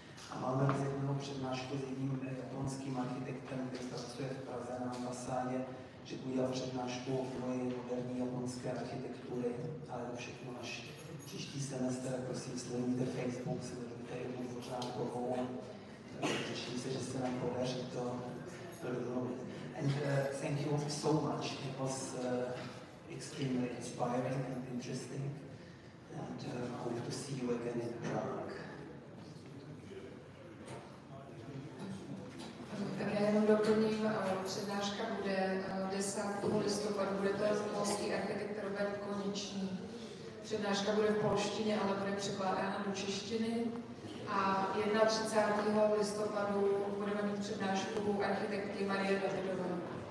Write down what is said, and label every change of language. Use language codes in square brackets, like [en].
[cs] A máme rozjednou přednášku s jedním japonským architektem, který pracuje v Praze na ambasádě, že udělal přednášku o vývoji moderní japonské architektury, ale to všechno až příští semestr, prosím, sledujte Facebook, sledujte i pořádkovou, těším se, že se nám podaří to domluvit. [en] And thank you so much. It was extremely inspiring and interesting, and hope to see you again in Prague. [cs] Tak já jenom doplním, přednáška bude 10. listopadu, bude to polský architekt Robert Konečný. Přednáška bude v polštině, ale bude překládána do češtiny. A 31. listopadu budeme mít přednášku architektky Marie Davidové.